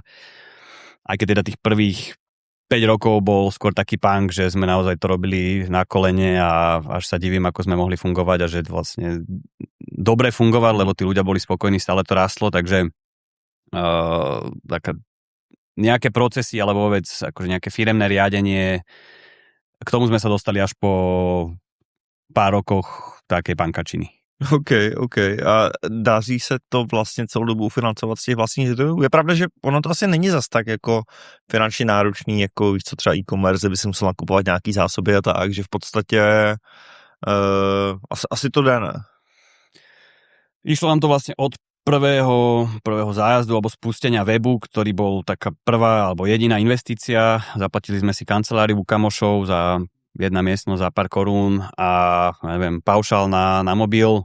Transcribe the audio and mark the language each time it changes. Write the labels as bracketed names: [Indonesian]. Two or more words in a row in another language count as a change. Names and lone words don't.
[Slovak] Aj keď teda tých prvých 5 rokov bol skôr taký punk, že sme naozaj to robili na kolene a až sa divím, ako sme mohli fungovať a že vlastne dobre fungovať, lebo tí ľudia boli spokojní, stále to rastlo, takže nejaké procesy alebo vôbec akože nejaké firemné riadenie, k tomu sme sa dostali až po pár rokoch takej pankačiny. OK. [Czech] A daří se to vlastně celou dobu ufinancovat z těch vlastních zdrojů? Je pravda, že ono to asi není zas tak jako finančně náročný, jako víš co, třeba e-commerce, by si musel nakupovat nějaký zásoby a tak, že v podstatě asi to jde, ne? [Slovak] Išlo nám to vlastne od prvého zájazdu alebo spustenia webu, ktorý bol taká prvá alebo jediná investícia. Zaplatili sme si kanceláriu u kamošov za jedna miestnosť za pár korún a neviem, paušál na mobil.